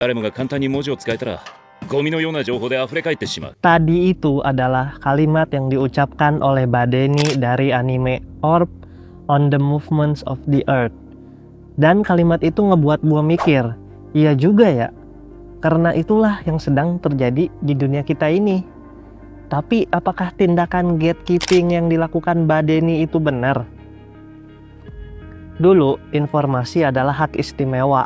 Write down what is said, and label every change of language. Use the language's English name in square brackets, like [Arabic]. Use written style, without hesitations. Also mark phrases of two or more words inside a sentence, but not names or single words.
[Japanese] 誰もが簡単に文字を使えたら、ゴミのような情報で溢れ返ってしまう。 [Indonesian] Tadi itu adalah kalimat yang diucapkan oleh Badeni dari anime Orb on the Movements of the Earth. Dan kalimat itu ngebuat gua mikir, iya juga ya, karena itulah yang sedang terjadi di dunia kita ini. Tapi apakah tindakan gatekeeping yang dilakukan Badeni itu benar? Dulu, informasi adalah hak istimewa.